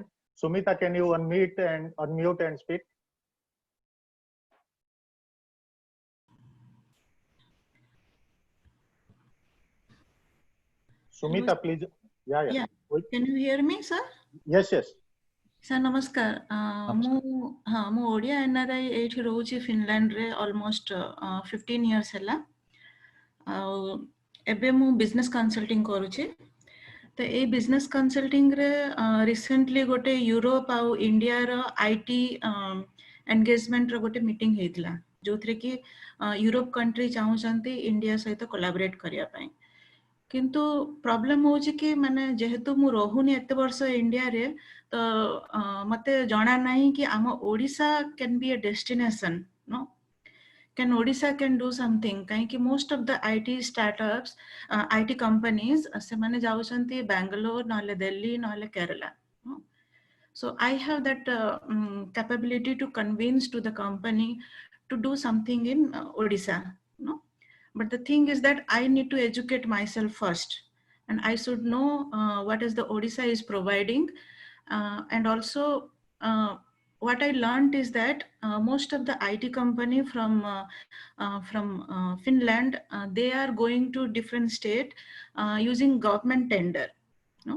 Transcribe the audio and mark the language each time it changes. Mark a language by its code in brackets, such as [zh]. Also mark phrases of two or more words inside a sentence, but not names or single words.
[en] Sumita, can you unmute and speak? Sumita, please. Yeah. Can you hear me, sir? Yes. Sir, namaskar. [or] ମୁଁ ଓଡ଼ିଆ NRI ଏଇଠି ରହୁଛି ଫିନଲାଣ୍ଡରେ [en] almost 15 years [or] ହେଲା। ଆଉ ଏବେ ମୁଁ [en] business consulting [or] କରୁଛି। ତ ଏଇ [en] business consulting [or] ରେ recently ଗୋଟେ ୟୁରୋପ ଆଉ ଇଣ୍ଡିଆର [en] IT engagement [or] ର ଗୋଟେ meeting ହେଇଥିଲା, ଯୋଉଥିରେ କି ୟୁରୋପ country ଚାହୁଁଛନ୍ତି ଇଣ୍ଡିଆ ସହିତ collaborate କରିବା ପାଇଁ। କିନ୍ତୁ ପ୍ରୋବ୍ଲେମ ହଉଛି କି ମାନେ ଯେହେତୁ ମୁଁ ରହୁନି ଏତେ ବର୍ଷ ଇଣ୍ଡିଆରେ, ତ ମତେ ଜଣା ନାହିଁ କି ଆମ ଓଡ଼ିଶା [en] can be a destination, no? Can Odisha can do something? କାହିଁକି most of the IT startups, IT companies, [or] ସେମାନେ ଯାଉଛନ୍ତି ବାଙ୍ଗାଲୋର ନହେଲେ ଦିଲ୍ଲୀ ନହେଲେ କେରଲା. [en] So I have that capability to convince to the company to do something in Odisha, no? But the thing is that I need to educate myself first, and I should know what is the Odisha is providing, and also what I learned is that most of the IT company from Finland, they are going to different state using government tender, no?